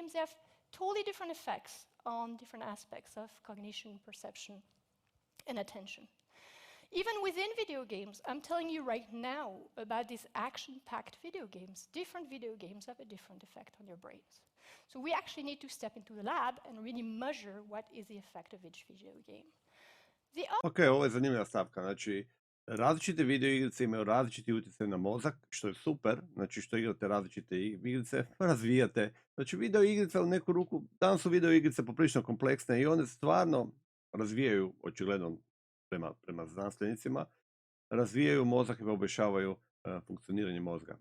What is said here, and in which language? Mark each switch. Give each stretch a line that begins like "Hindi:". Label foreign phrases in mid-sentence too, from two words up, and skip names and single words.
English: They have totally different effects on different aspects of cognition, perception, and attention. Even within video games, I'm telling you right now about these action-packed video games. Different video games have a different effect on your brains. So we actually need to step into the lab and really measure what is the effect of each video game.
Croatian: Ok, ovo je zanimljiva stavka. Znači, različite video igrice imaju različiti utjecaj na mozak, što je super. Znači, što igrate različite igrice, razvijate. Znači, video igrice u neku ruku, danas su video igrice poprilično kompleksne i one stvarno razvijaju, očigledno prema znanstvenicima, razvijaju mozak i poboljšavaju funkcioniranje mozga.